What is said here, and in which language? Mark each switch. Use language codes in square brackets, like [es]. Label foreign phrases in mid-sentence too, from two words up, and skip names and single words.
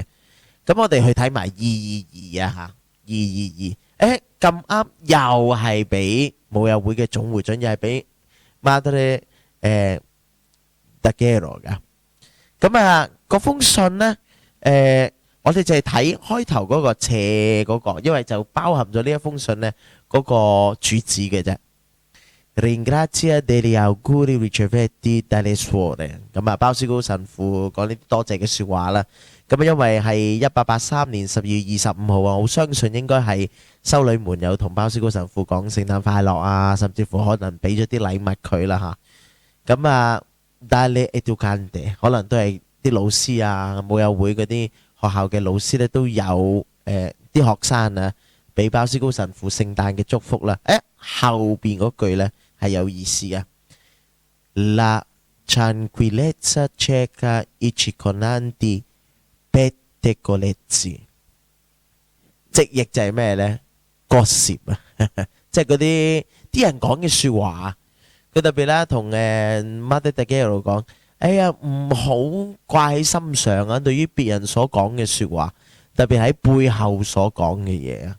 [yue] 咁我哋去睇埋222222咁啱又係俾母幼會嘅總會長，又係俾 Madre Taquero 噶。咁嗰封信呢我哋就係睇開頭嗰個斜嗰個，因為就包含咗呢一封信呢嗰個主旨嘅啫。 [it] Ringrazia degli auguri ricevuti dalle suore。 [yue] 咁鮑思高神父講呢啲多謝嘅說話啦。咁因為係1883年12月25號我相信應該係修女們有同鮑思高神父講聖誕快樂甚至乎可能俾咗啲禮物佢啦咁 [it] dalle educande， [yue] 可能都係啲老師啊，母幼會嗰啲學校嘅老師咧都有啲學生啊，俾鮑思高神父聖誕嘅祝福啦。後邊嗰句咧係有意思啊。 [it] La tranquillezza cieca i circondanti pettegolezzi， [yue] 直譯就係咩咧？割舌啊，即係嗰啲人講嘅説話。佢特別啦，同Mother Teresa講：哎呀，唔好掛喺心上啊！對於別人所講嘅説話，特別喺背後所講嘅嘢啊。